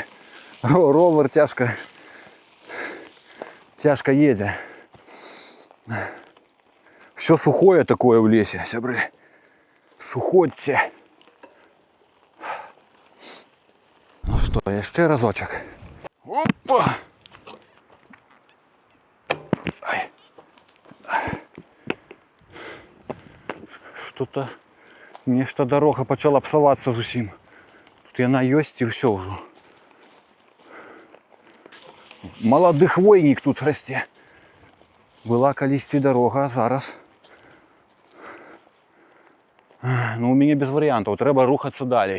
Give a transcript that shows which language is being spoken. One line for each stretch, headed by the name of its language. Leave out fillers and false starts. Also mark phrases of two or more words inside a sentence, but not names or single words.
Belarusian: Ровер цяжка едзе.
Russian: Все сухое такое в лесе, сябры.
Belarusian: Сухоцце.
Russian: Ну что,
Belarusian: яшчэ разочак. Опа! Ай. что-то нешта дорога пачала псавацца зусім. Тут яна ёсць і ўсё ўжо. Малады хвойнік тут расце. Была калісьці дарога, а зараз... Ну, у мяне без варыянтаў, трэба рухацца далей.